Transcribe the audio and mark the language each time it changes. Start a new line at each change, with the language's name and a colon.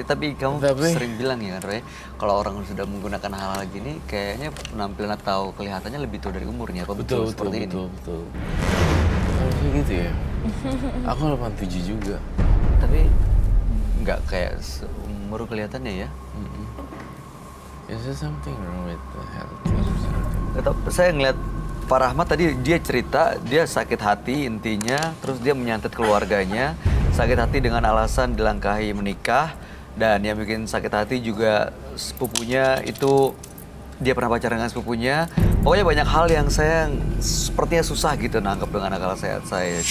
Indonesian: Tapi kamu sering bilang ya kan Roy, kalau orang sudah menggunakan hal-hal gini, kayaknya penampilan atau kelihatannya lebih tua dari umurnya. Apa betul seperti ini? Betul. Harusnya gitu ya. Aku 87 juga. Tapi nggak kayak seumur kelihatannya ya.
English: Is there something wrong with the health or something?
Indonesian: Tetap saya ngeliat Pak Rahmat tadi dia cerita dia sakit hati intinya, terus dia menyantet keluarganya, sakit hati dengan alasan dilangkahi menikah, dan yang bikin sakit hati juga sepupunya itu dia pernah pacaran dengan sepupunya. Pokoknya banyak hal yang saya sepertinya susah gitu nangkep dengan akal sehat saya.